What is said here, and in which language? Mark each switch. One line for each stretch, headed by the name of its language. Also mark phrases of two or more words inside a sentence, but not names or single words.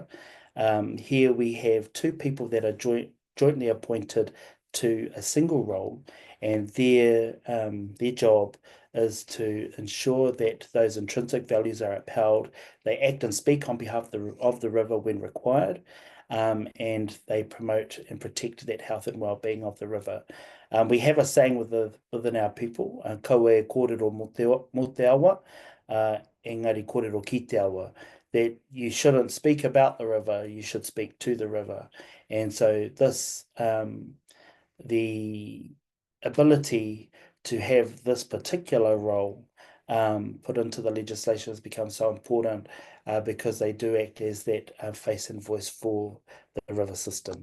English: Here we have 2 people that are jointly appointed to a single role, and their job is to ensure that those intrinsic values are upheld. They act and speak on behalf of the river when required, and they promote and protect that health and well-being of the river. We have a saying within our people,
Māori: kaue kōrero mo te awa, engari kōrero ki te awa,
English: that you shouldn't speak about the river, you should speak to the river. And so this, the ability to have this particular role put into the legislation has become so important because they do act as that face and voice for the river system.